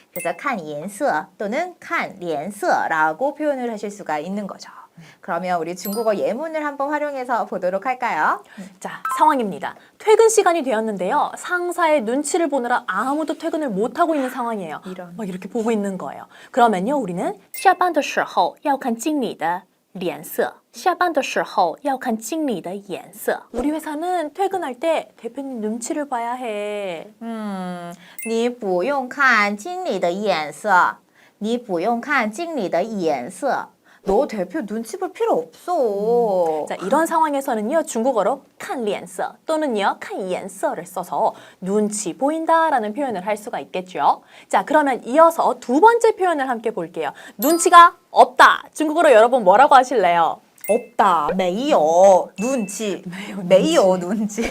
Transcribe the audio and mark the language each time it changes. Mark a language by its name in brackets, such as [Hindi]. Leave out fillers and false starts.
[Korean] 그래서 看颜色 또는 看脸色라고 표현을 하실 수가 있는 거죠. 그러면 우리 중국어 예문을 한번 활용해서 보도록 할까요? 자, 상황입니다. 퇴근 시간이 되었는데요. 상사의 눈치를 보느라 아무도 퇴근을 못하고 있는 상황이에요. 막 이렇게 보고 있는 거예요. [Chinese] 그러면요, 우리는 下班的时候要看经理的脸色下班的时候要看经理的眼色 [Korean] 우리 회사는 퇴근할 때 대표님 눈치를 봐야 해. [Chinese] 你不用看经理的眼色你不用看经理的眼色 [Korean] 너 대표 눈치 볼 필요 없어. 자, 이런 상황에서는요, 중국어로 看脸色 또는요, 看眼色를 써서 눈치 보인다라는 표현을 할 수가 있겠죠. 자, 그러면 이어서 두 번째 표현을 함께 볼게요. 눈치가 없다. 중국어로 여러분 뭐라고 하실래요? 없다. 没有 눈치. 没有 눈치.